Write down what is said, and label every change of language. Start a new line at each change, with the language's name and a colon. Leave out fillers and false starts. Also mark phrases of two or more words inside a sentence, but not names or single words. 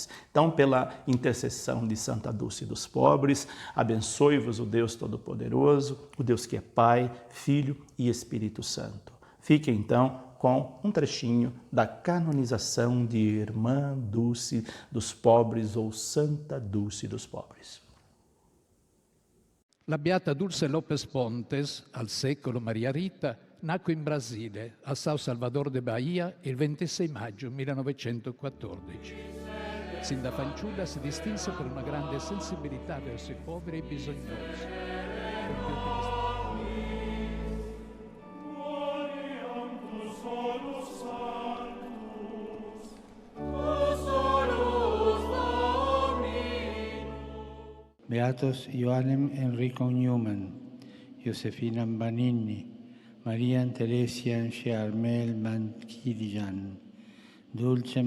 Portuguese: Então, pela intercessão de Santa Dulce dos Pobres, abençoe-vos o Deus Todo-Poderoso, o Deus que é Pai, Filho e Espírito Santo. Fique então com um trechinho da canonização de Irmã Dulce dos Pobres ou Santa Dulce dos Pobres.
Italian: La Beata Dulce Lopes Pontes, al secolo Maria Rita, nacque in Brasile, a São Salvador de Bahia, il 26 maggio 1914. Sin da fanciulla si distinse per una grande sensibilità verso i poveri e bisognosi.
Latin: Beatos Ioannem Enrico Newman, Josefina Banini, Marian Teresian Charmel Mankidian, Dulcem